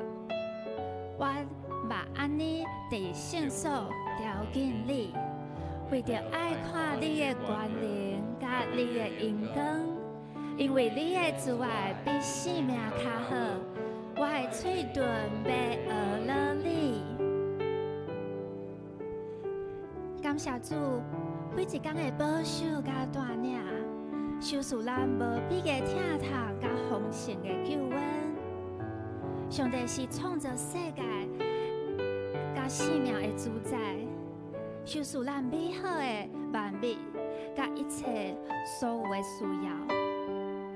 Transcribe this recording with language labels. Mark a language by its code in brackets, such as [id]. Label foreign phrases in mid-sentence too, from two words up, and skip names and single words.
[nan] 我嘛安尼伫圣所朝见你，为着爱看你的权能甲你的荣光，因为你的慈爱比性命较好，我的嘴唇要学了你。感谢主，每一天的保守甲带领。受赐咱无比的疼痛甲丰盛的救恩。上帝是创造世界甲生命的主宰，受赐咱美好的万物甲一切所有的需要。